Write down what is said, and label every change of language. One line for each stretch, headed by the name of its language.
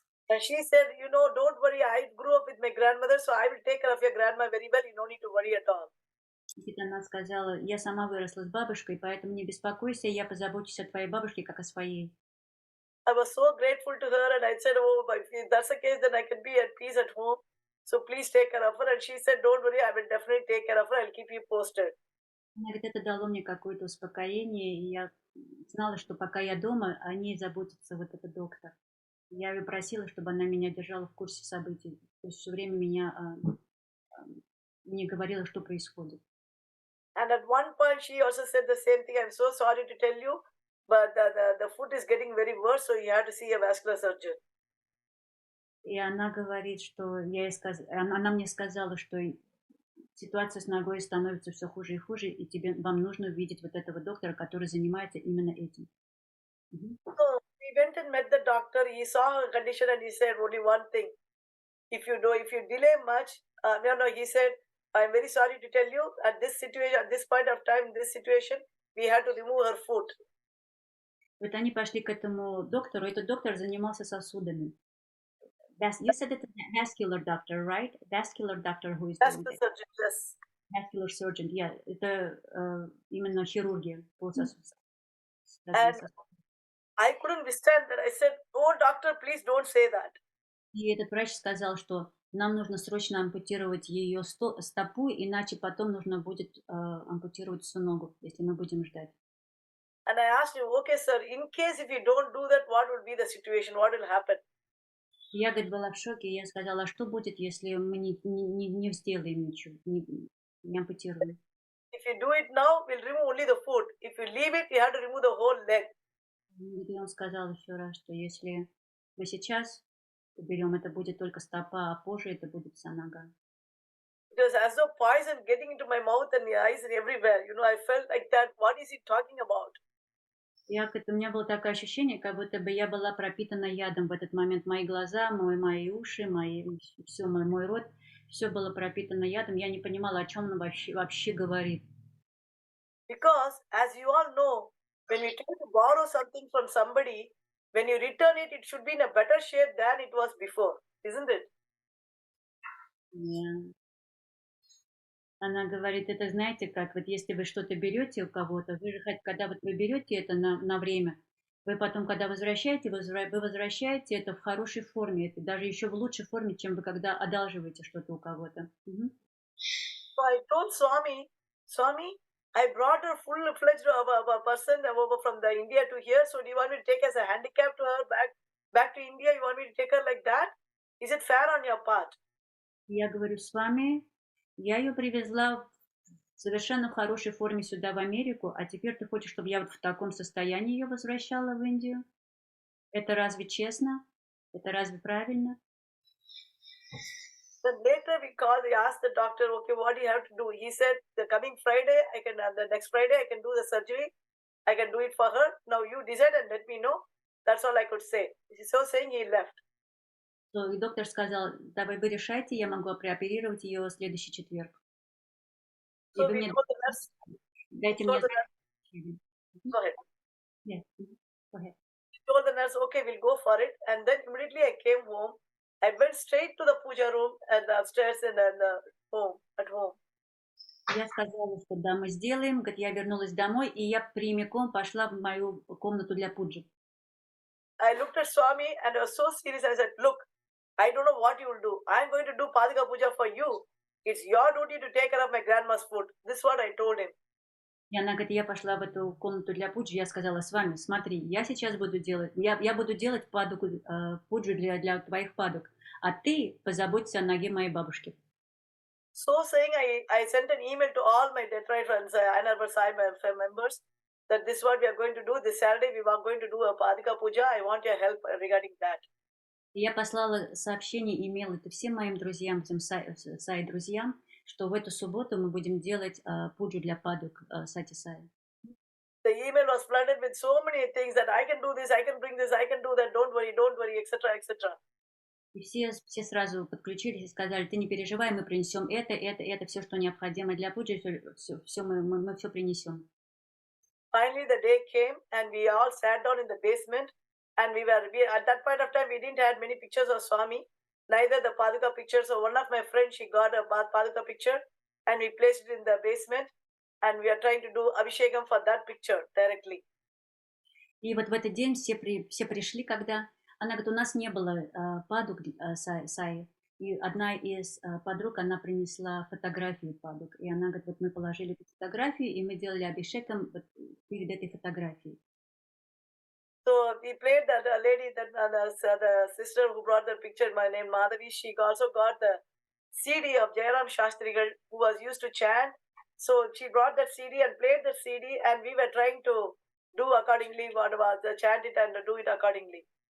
English: And she said, don't worry, I grew up with my grandmother, so I will take care of your grandma very well. You don't need to worry at all.
Russian: Она сказала, я сама выросла с бабушкой, поэтому не беспокойся, я позабочусь о твоей бабушке, как о своей.
English: I was so grateful to her, and I said, if that's the case, then I can be at peace at home. So please take care of her. And she said, don't worry, I will definitely take care of her. I'll keep you posted.
Russian: Она говорит, это дало мне какое-то успокоение, и я знала, что пока я дома, о ней заботится вот этот доктор. Я ее просила, чтобы она меня держала в курсе событий, то есть все время мне говорила, что происходит.
English: And at one point, she also said the same thing. I'm so sorry to tell you, but the foot is getting very worse, so you have to see a vascular surgeon.
Russian: И она говорит, что она мне сказала, что ситуация с ногой становится все хуже и хуже, и вам нужно увидеть вот этого доктора, который занимается именно этим.
English: So we went and met the doctor. He saw her condition and he said only one thing: if you delay much, he said, I'm very sorry to tell you, at this situation, at this point of time, in this situation, we had to remove her foot.
Russian: Вот они пошли к этому доктору. Этот доктор занимался сосудами.
English: You said it's a vascular doctor, right? Vascular doctor who is doing it. Surgeon, yes. Vascular surgeon, yeah.
Russian: Это именно хирургия по сосудам.
English: And I couldn't withstand that. I said, oh, doctor, please don't say that.
Russian: И этот врач сказал, что нам нужно срочно ампутировать ее стопу, иначе потом нужно будет ампутировать всю ногу, если мы будем ждать.
English: And I asked him, okay, sir, in case if you don't do that, what will be the situation? What will happen?
Russian: Я, говорит, была в шоке, и я сказала, а что будет, если мы не сделаем ничего, не ампутируем?
English: If you do it now, we'll remove only the foot. If you leave it, you have to remove the whole leg.
Russian: И он сказал еще раз, что если мы сейчас уберем, это будет только стопа, а позже это будет вся нога.
English: It was as though poison getting into my mouth and my eyes and everywhere. I felt like that. What is he talking about?
Russian: У меня было такое ощущение, как будто бы я была пропитана ядом в этот момент. Мои глаза, мои уши, все, мой рот, все было пропитано ядом. Я не понимала, о чем он вообще говорит.
English: Because, as you all know, when you try to borrow something from somebody, when you return it, it should be in a better shape than it was before, isn't it? Yeah.
Russian: Она говорит, это знаете, как вот если вы что-то берете у кого-то, вы же, когда вот вы берете это на время, вы потом, когда возвращаете, вы возвращаете это в хорошей форме, это даже еще в лучшей форме, чем вы когда одалживаете что-то у кого-то.
English: So I told Swami, I brought a full-fledged person over from the India to here, so do you want me to take as a handicap to her back to India? You want me to take her like that? Is it fair on your part?
Russian: Я говорю, с вами, я ее привезла в совершенно хорошей форме сюда, в Америку, а теперь ты хочешь, чтобы я вот в таком состоянии ее возвращала в Индию? Это разве честно? Это разве правильно?
English: Then later we asked the doctor, okay, what do you have to do? He said, the coming Friday, the next Friday, I can do the surgery. I can do it for her. Now you decide and let me know. That's all I could say. So saying, he left.
Russian: И доктор сказал, давай вы решайте, я могу прооперировать ее в следующий четверг.
English: So we told the nurse.
Russian: Дайте мне...
English: Go ahead. Yeah. Go ahead. We told the nurse, okay, we'll go for it. And then immediately I came home. I went straight to the puja room and upstairs and at home.
Russian: Я сказала, что да, мы сделаем. Говорит, я вернулась домой, и я прямиком пошла в мою комнату для пуджи.
English: I looked at Swami and I was so serious. I said, look, I don't know what you will do. I'm going to do Padika Puja for you. It's your duty to take care of my grandma's food. This is what I told him.
Russian: И она говорит, я пошла в эту комнату для пуджи, я сказала, с вами, смотри, я сейчас буду делать, я буду делать пуджу для твоих падок, а ты позаботься о ноге моей бабушки.
English: So saying, I sent an email to all my Detroit friends, Anarbar Sai members, that this is what we are going to do. This Saturday we are going to do a Padika Puja. I want your help regarding that.
Russian: И я послала сообщение, имейл это всем моим друзьям, всем Саи-друзьям, что в эту субботу мы будем делать пуджу для падок Сатьи Саи.
English: The email was flooded with so many things that I can do this, I can bring this, I can do that, don't worry, etc., etc.
Russian: И все сразу подключились и сказали, ты не переживай, мы принесем это, все, что необходимо для пуджи, мы все принесем.
English: Finally, the day came and we all sat down in the basement and we at that point of time, we didn't have many pictures of Swami, neither the Paduka picture. So one of my friends, she got a Paduka picture and we placed it in the basement and we are trying to do Abhishekam for that picture directly.
Russian: И вот в этот день все пришли, когда... Она говорит, у нас не было падук Саи. И одна из подруг, она принесла фотографию падук. И она говорит, вот мы положили эту фотографию, и мы делали абхишекам перед этой фотографией.
English: So we played that lady, the sister who brought the picture, my name Madhavi, she also got the CD of Jayaram Shastri, who was used to chant. So she brought that CD and played the CD, and we were trying to do accordingly, chant it and do it accordingly.